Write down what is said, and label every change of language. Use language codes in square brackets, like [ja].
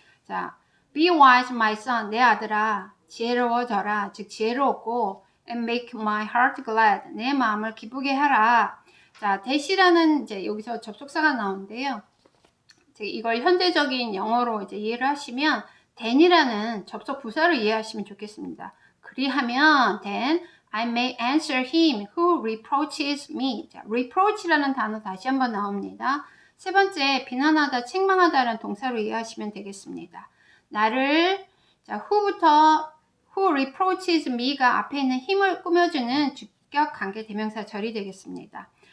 [ko] 자, [en] be wise, my son, [ko] 내 아들아, 지혜로워져라, 즉 지혜로웠고, [en] and make my heart glad, [ko] 내 마음을 기쁘게 하라. 자, that이라는 이제 여기서 접속사가 나오는데요. 이걸 현대적인 영어로 이제 이해를 하시면 then이라는 접속 부사를 이해하시면 좋겠습니다. 그리하면 [en] then I may answer him who reproaches me. [ko] 자, reproach라는 단어 다시 한번 나옵니다. 세 번째, 비난하다, 책망하다라는 동사로 이해하시면 되겠습니다. 나를, 자, who reproaches me가 앞에 있는 힘을 꾸며주는 주격 관계 대명사 절이 되겠습니다.